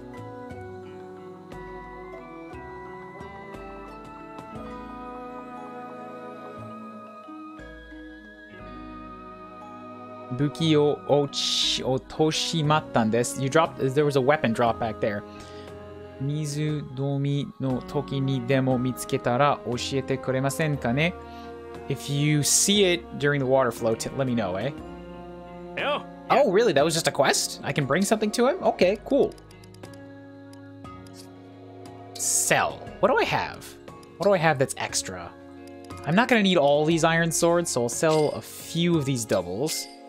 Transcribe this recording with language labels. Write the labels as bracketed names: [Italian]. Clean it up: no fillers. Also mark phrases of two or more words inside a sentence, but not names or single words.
[Japanese] 武器を落としまったんです. [English] You dropped. There was a weapon drop back there. [Japanese] 水どみの時にでも見つけたら教えてくれませんかね? [English] If you see it during the water flow, let me know, eh? Yeah. Oh, really? That was just a quest? I can bring something to him? Okay, cool. Sell. What do I have? What do I have that's extra? I'm not going to need all these iron swords, so I'll sell a few of these doubles.